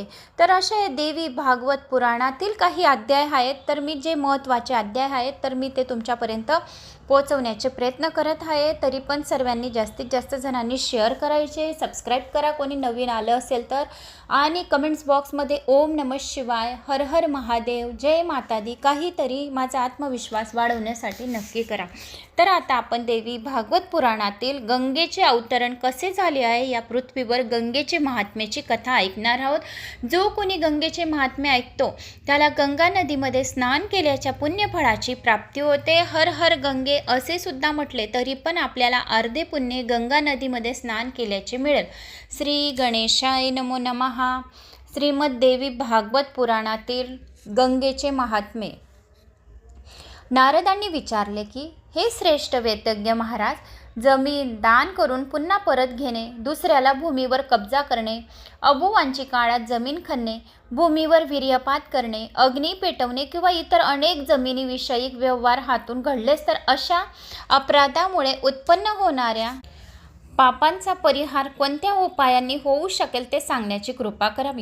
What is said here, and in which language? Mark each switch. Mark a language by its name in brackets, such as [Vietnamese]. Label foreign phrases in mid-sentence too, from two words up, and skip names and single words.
[Marathi] तर अशा देवी भागवत पुराणातील काही अध्याय आहेत, तर मी जे महत्त्वाचे अध्याय आहेत तर मी ते तुमच्यापर्यंत पोहोचवण्याचे प्रयत्न करत आहे। तरी पण सर्वांनी जास्तीत जास्त जणांनी शेअर करायचे, सबस्क्राईब करा कोणी नवीन आलं असेल तर, आणि कमेंट्स बॉक्समध्ये [Sanskrit] ओम नमः शिवाय, [Marathi] हर हर महादेव, [Hindi] जय माता दी [Marathi] काहीतरी माझा आत्मविश्वास वाढवण्यासाठी नक्की करा। तर आता आपण देवी भागवत पुराणातील गंगेचे अवतरण कसे झाले आहे या पृथ्वीवर गंगेचे महात्म्याची कथा ऐकणार आहोत। जो कोणी गंगेचे महात्म्य ऐकतो त्याला गंगा नदीमध्ये स्नान केल्याच्या पुण्यफळाची प्राप्ती होते। हर हर गंगे असे सुद्धा म्हटले तरी पण आपल्याला अर्धे पुण्य गंगा नदीमध्ये स्नान केल्याचे मिळेल। [Sanskrit] श्री गणेशाय नमो नमः। [Marathi] श्रीमद देवी भागवत पुराणातील गंगेचे महात्म्य। नारदांनी विचारले की हे श्रेष्ठ वेदज्ञ महाराज, जमीन दान करून पुन्हा परत घेणे, दुसऱ्याला भूमीवर कब्जा करणे, अबुवांची काळात जमीन खणणे, भूमीवर वीर्यपात करणे, अग्नी पेटवणे किंवा इतर अनेक जमिनीविषयक व्यवहार हातून घडलेस तर अशा अपराधामुळे उत्पन्न होणाऱ्या पापांचा परिहार कोणत्या उपायांनी होऊ शकेल ते सांगण्याची कृपा करावी।